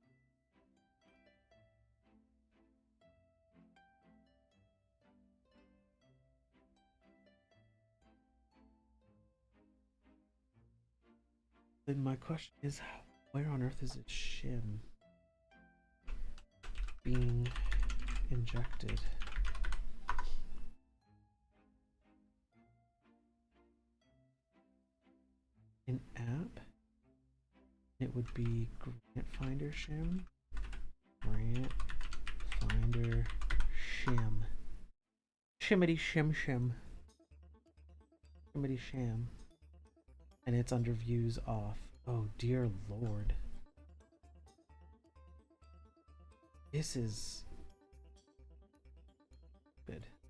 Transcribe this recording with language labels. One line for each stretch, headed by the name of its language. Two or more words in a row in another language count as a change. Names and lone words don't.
English: Then my question is, where on earth is this shim being injected? In app, it would be Grant Finder shim. Grant Finder shim. Shimmity shim shim. Shimmity sham. And it's under views off. Oh dear lord. This is good.